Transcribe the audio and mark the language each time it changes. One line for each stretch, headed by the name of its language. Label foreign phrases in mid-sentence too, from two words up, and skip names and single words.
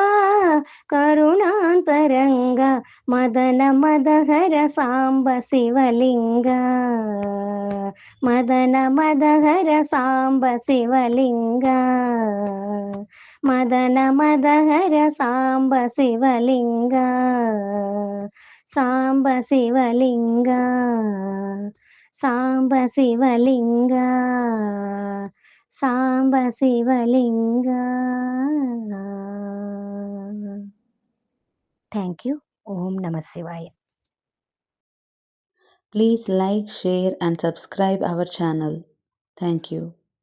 Sanskrit: ಕರುಣಾಂತರಂಗ ಮದನ ಮದಹರ ಸಾಂಬ ಶಿವಲಿಂಗ ಮದನ ಮದಹರ ಸಾಂಬ ಶಿವಲಿಂಗ ಮದನ ಮದಹರ ಸಾಂಬ ಶಿವಲಿಂಗ ಸಾಂಬ ಶಿವಲಿಂಗ ಸಾಂಬ ಶಿವಲಿಂಗ ಸಾಂಬ ಶಿವಲಿಂಗ.
English: Thank you.
Sanskrit: ಓಂ ನಮಃ ಶಿವಾಯ.
English: Please like, share and subscribe our channel. Thank you.